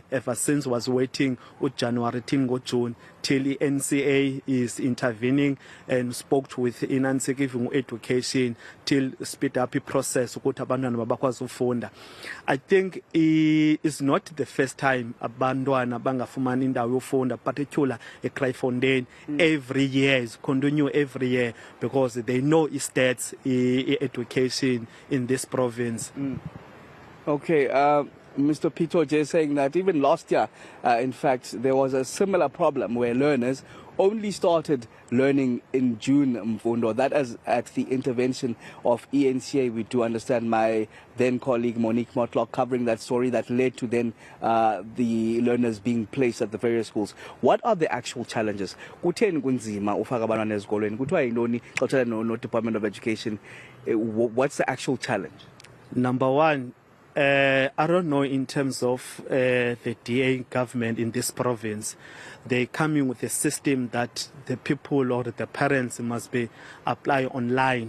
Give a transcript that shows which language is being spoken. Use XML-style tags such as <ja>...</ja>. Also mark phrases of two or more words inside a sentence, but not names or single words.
<en>Ever since was waiting January till June till eNCA is intervening and spoke with eNCA giving education till speed up the process. I think it's not the first time</en> <xh>abantwana bangafumani indawo yofunda,</xh> <en>particular a Cryfontaine. Every year is continue every year because they know it starts education in this province. Okay, Mr. Pito just saying that even last year, in fact, there was a similar problem where learners only started learning in June, Mfundo. That is at the intervention of eNCA. We do understand my then colleague Monique Motlock covering that story that led to then the learners being placed at the various schools. What are the actual challenges?</en> <xh>Kutheni kunzima ufaka abantwana ezikolweni? Kuthiwa yintoni xa uthetha no Department of Education?</xh> <en>What's the actual challenge? Number one, I don't know in terms of the DA government in this province. They're coming with a system that the people or the parents must be apply online.</en>